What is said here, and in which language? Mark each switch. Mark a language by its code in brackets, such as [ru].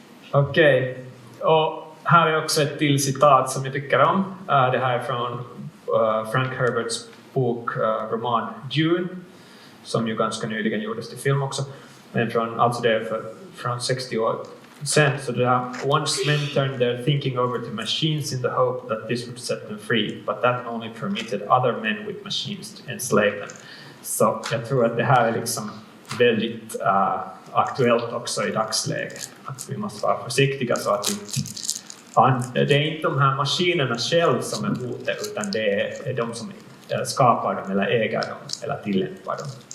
[sv] Okej, och här är också ett till citat som jag tycker om. Det här är från Frank Herberts bok roman Dune, som ju ganska nyligen gjordes till film också. Men från 60 år sedan. Så det här, [en] once men turned their thinking over to machines in the hope that this would set them free, but that only permitted other men with machines to enslave them. [sv] Så jag tror att det här är liksom väldigt aktuellt också i dagsläget. Att vi måste vara försiktiga så att det är inte de här maskinerna själv som är hotet, utan det är de som skapar dem eller äger dem eller tillämpar dem.